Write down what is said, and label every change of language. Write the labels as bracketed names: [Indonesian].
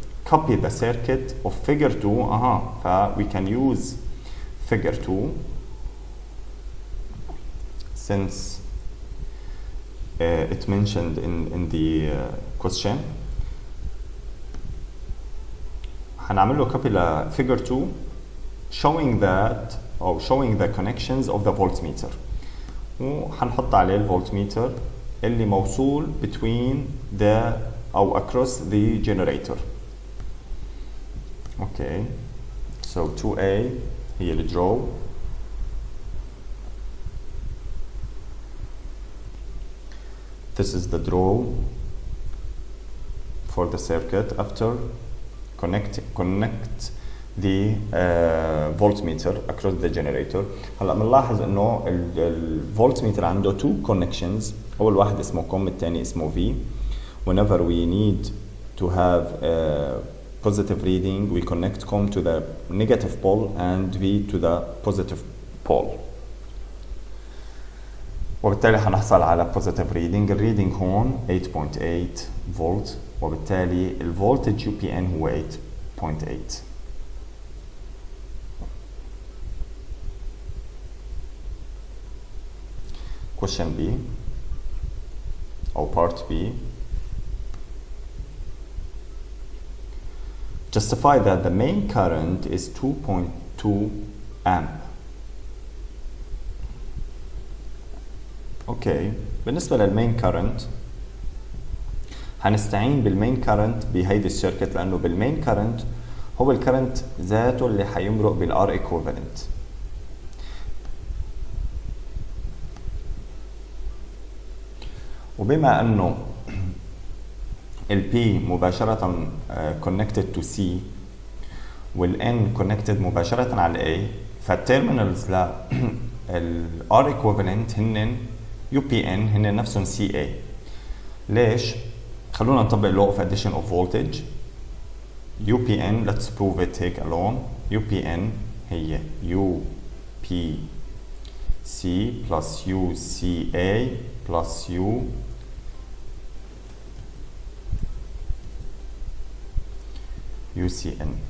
[English] Copy the circuit of figure 2. We can use figure 2 since it mentioned in the question. [Arabic] هنعمل له copy ل figure 2 [English] showing that or showing the connections of the voltmeter. [Arabic] وهنحط عليه الفولتميتر اللي موصول [English] between the [Arabic] أو across the generator. [English] Okay, so 2A [Arabic] هي ال [English] draw. This is the draw for the circuit after connect the voltmeter across the generator. [Arabic] هلا بنلاحظ انه الفولتميتر عنده [English] two connections. [Arabic] اول واحد اسمه COM الثاني اسمه V. [English] Whenever we need to have a positive reading we connect COM to the negative pole and V to the positive pole. [Arabic] وبالتالي هنحصل على [English] positive reading. [Arabic] الريدنج هون 8.8 فولت وبالتالي الفولتج UPN هو 8.8. [English] Question B or part B. Justify that the main current is 2.2 amp. [Arabic] اوكي بالنسبه للمين كارنت هنستعين بالمين كارنت بهيدي السيركت لانه بالمين كارنت هو الكرنت ذاته اللي حيمرق بالار ايكوفالنت. وبما انه ال P مباشرة [English] connected to C [Arabic] وال N connected مباشرة على ال A فالتيرمينالز لل R equivalent هن UPN هن نفسهم CA. ليش؟ خلونا نطبق [English] law of addition of voltage. UPN let's prove it [Arabic] هيك [English] alone. UPN هي UPC plus UCA plus UCN.